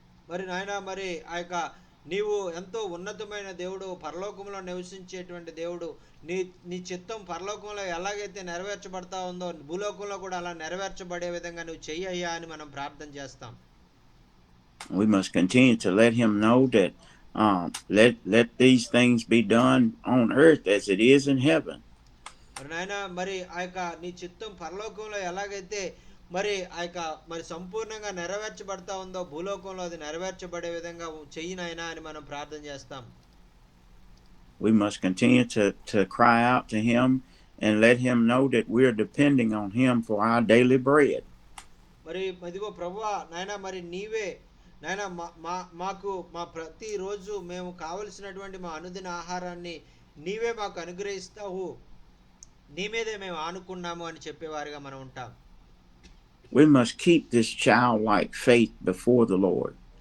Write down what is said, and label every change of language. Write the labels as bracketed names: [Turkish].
[Telugu] మరి నాయన మరి ఆ యొక్క నీవు ఎంతో ఉన్నతమైన దేవుడు, పరలోకంలో నివసించేటువంటి దేవుడు. నీ చిత్తం పరలోకంలో ఎలాగైతే నెరవేర్చబడతా ఉందో భూలోకంలో కూడా అలా నెరవేర్చబడే విధంగా నువ్వు చెయ్యయ్యా అని మనం ప్రార్థన చేస్తాం. [English] We must continue to let him know that let these things be done on earth as it is in heaven. [Telugu] నాయన మరి ఆ యొక్క నీ చిత్తం పరలోకంలో ఎలాగైతే మరి ఆ యొక్క మరి సంపూర్ణంగా నెరవేర్చబడతా ఉందో భూలోకంలో అది నెరవేర్చబడే విధంగా చెయ్యి నాయనా అని మనం ప్రార్థన చేస్తాం. [English] We must continue to cry out to him and let him know that we are depending on him for our daily bread. [Telugu] మరి ఇదిగో ప్రభువా నాయన మరి నీవే నాయన మాకు మా ప్రతిరోజు మేము కావలసినటువంటి మా అనుదిన ఆహారాన్ని నీవే మాకు అనుగ్రహిస్తావు, నీ మీదే మేము ఆనుకున్నాము అని చెప్పేవారుగా మనం ఉంటాం. [English] We must keep this childlike faith before the Lord.